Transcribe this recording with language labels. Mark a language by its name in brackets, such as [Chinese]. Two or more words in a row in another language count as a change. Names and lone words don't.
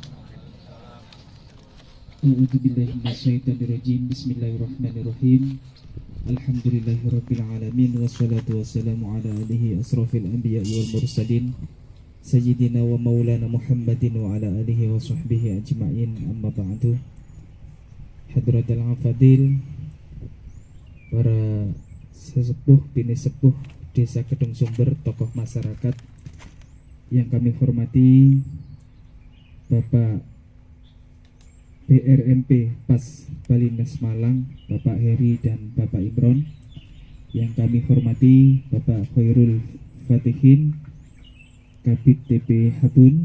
[Arabic] أعوذ بالله من الشيطان الرجيم. بسم الله الرحمن الرحيم. الحمد لله رب العالمين والصلاة والسلام على آله أشرف الأنبياء والمرسلين سيدنا ومولانا محمد وعلى آله وصحبه أجمعين، أما بعد. حضرة الأفاضل, [Indonesian] para sesepuh, bini sepuh Desa Kedung Sumber, tokoh masyarakat yang kami hormati, Bapak BRMP PAS Balinas Malang, Bapak Heri dan Bapak Imron. Yang kami hormati Bapak Khairul Fatihin, Kabid TP Habun.